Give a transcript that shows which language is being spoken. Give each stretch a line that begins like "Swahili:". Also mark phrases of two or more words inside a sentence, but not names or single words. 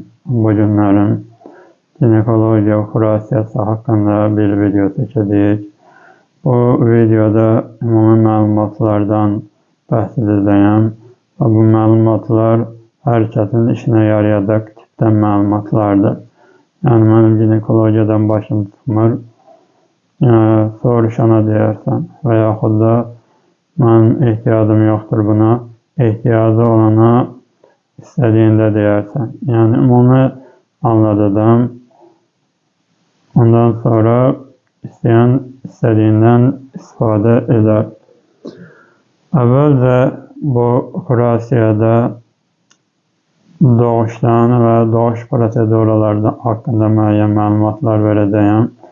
Turkish: Bugünlerim ginekoloji operasiyası hakkında bir video çekeceğiz. Bu videoda ümumi məlumatlardan bahsedeceğim ve bu məlumatlar herkesin işine yarayacak tipten məlumatlardır. Yani benim ginekolojiden başım tutmur.
Azerbaijani: Soruşana deyərsən və yaxud da mənim ehtiyacım yoxdur buna, ehtiyacı olana istediğinde deyərsən.
Turkish: Yani ümumi anladım. Ondan sonra isteyen istediğinden istifade eder. Evvelce bu operasiyada doğuştan ve doğuş prosedurları hakkında müəyyən məlumatlar vereceğim.